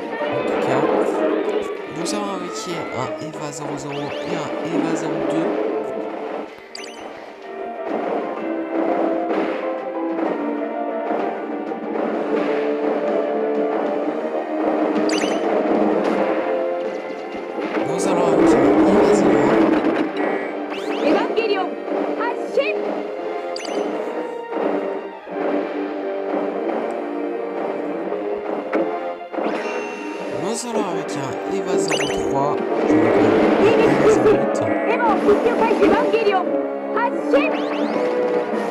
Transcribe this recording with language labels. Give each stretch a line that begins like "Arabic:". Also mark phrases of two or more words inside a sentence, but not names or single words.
French: En tout cas, nous avons invoqué un EVA 00 et un EVA 02. Nous allons invoquer un EVA 01.
Japanese: エヴァンゲリオン発進
French: Nous allons avec un EVA 03. Je vais EVA 08.
Japanese: エヴァを復旧開始エヴァンゲリオン発進